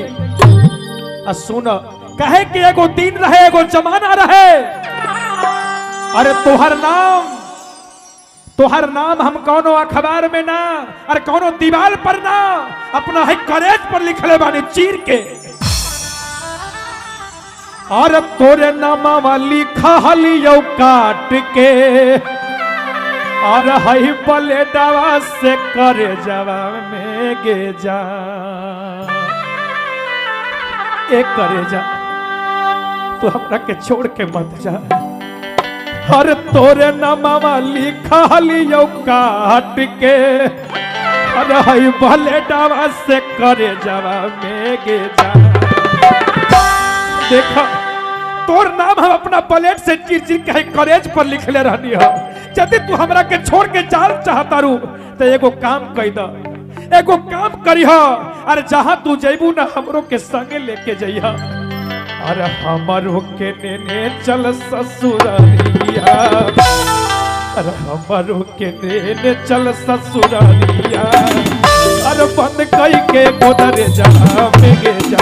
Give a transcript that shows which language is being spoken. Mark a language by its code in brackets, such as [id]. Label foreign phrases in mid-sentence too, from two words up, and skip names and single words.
[bho] सुन कहे कि एगो दिन रहे एगो जमाना रहे। अरे तोहर नाम हम कौनो अखबार में ना और कौनो दीवार पर ना अपना है कॉलेज पर लिखले बानी चीर के। और तोरे नामा वाली खालियो काट के और हई पलेटवा से करे जवा में गे जा एक करे जा तू हमरा के छोड़ के मत जा। हर तोरे नामा वाली खालियो काट के और हई पलेटवा से करे जवा में गे जा। देखा तोर नाम हम अपना प्लेट से चीर चीर के कॉलेज पर लिखले रहनी हो। यदि तू हमरा के छोड़ के जाल चाहता रू तो एगो काम कई द एगो काम करिह। अरे जहां तू जइबू ना हमरो के संगे लेके जइहा। अरे हमरो के नेने चल ससुरालिया अरे हमरो के नेने चल ससुरालिया अरे बंद कई के गोदरे जा में गे जा।